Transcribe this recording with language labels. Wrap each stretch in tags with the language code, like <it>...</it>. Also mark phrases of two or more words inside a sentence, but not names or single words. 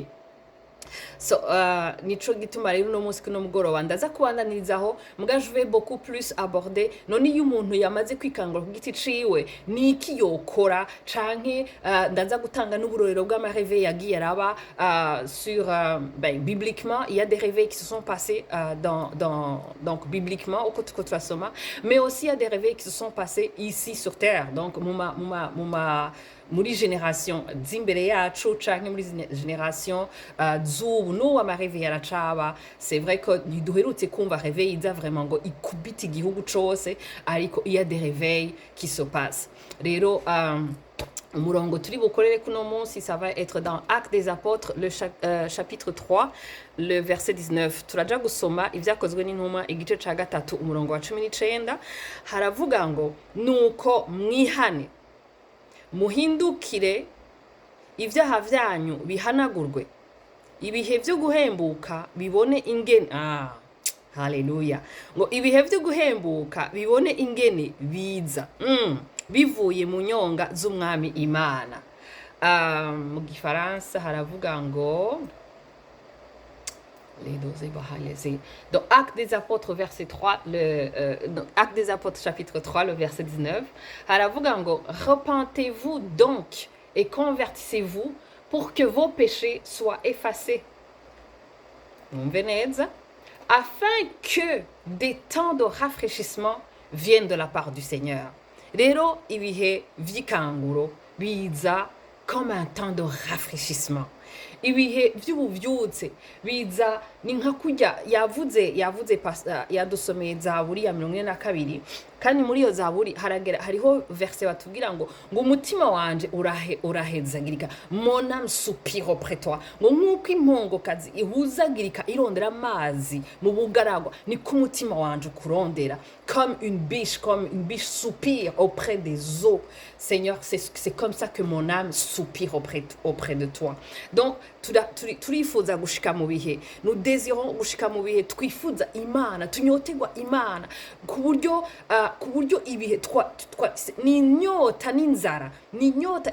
<rn>So nico gituma rero no munsi kuno mugoroba ndaza kubandanirizaho, muga</rn> <fr>je vais beaucoup plus aborder</fr> <rn>none iyo umuntu yamaze kwikangura ku giti ciwe niki yokora, canke ndaza gutanga n'uburorero bw'amaréveil yagiye araba</rn> <fr>sur bibliquement. Il y a des réveils qui se sont passés donc bibliquement</fr> <rn>uko tuko turasoma,</rn> <fr>mais aussi il y a des réveils qui se sont passés ici sur terre, donc</fr> <rn>muri generation z'imbere yacu canke muri génération z'ubu n'uwo amaréveil yaracaba.</rn> <fr>C'est vrai que</fr> <rn>ntiduherutse kumva réveil iza vraiment ngo ikubite igihugu cose, ariko</rn> <fr>il y a des réveils qui se passent.</fr> <rn>Rero umurongo turi bukorere kuno munsi,</rn> <fr>ça va être dans Actes des Apôtres, le chapitre 3, le verset 19.</fr> <rn>Turaja gusoma ivyakozwe n'intumwa igice ca gatatu umurongo wa 19. Haravuga ngo nuko mwihane muhindukire, ibyaha vyanyu bihanagurwe, ibihe vyo guhembuka bibone ingene haleluya, ngo ibihe vyo guhembuka bibone ingene biza bivuye mu nyonga z'umwami Imana. Mu gifaransa haravuga ngo</rn> <fr>dans Actes des Apôtres verset 3, Actes des Apôtres chapitre 3 le verset 19,</fr> <rn>haravuga ngo</rn> <fr>repentez-vous donc et convertissez-vous pour que vos péchés soient effacés, afin que des temps de rafraîchissement viennent de la part du Seigneur.</fr> <rn>Rero ibihe vy'ikanguro biza</rn> <fr>comme un temps de rafraîchissement.</fr> <rn>Ibihe vy'ubuvyutse biza ni nka kurya yadusomeye Zaburi ya 42, kandi muri iyo Zaburi hariho verse batubwira ngo umutima wanje urahezagirika,</rn> <fr>mon âme soupire auprès toi,</fr> <rn>ngo nk'uko impongokazi ihuzagirika irondera amazi mu bugaragwa, ni ko umutima wanje ukurondera,</rn> <fr>comme une biche soupire auprès des eaux. Seigneur, c'est comme ça que mon âme soupire auprès de toi.</fr> <rn>Donc turifuza gushika mu bihe,</rn> <fr>nous désirons</fr> <rn>gushika mu bihe twifuza Imana, tunyotegwa Imana ku buryo ibihe ni inyota n'inzara, ni inyota.</rn>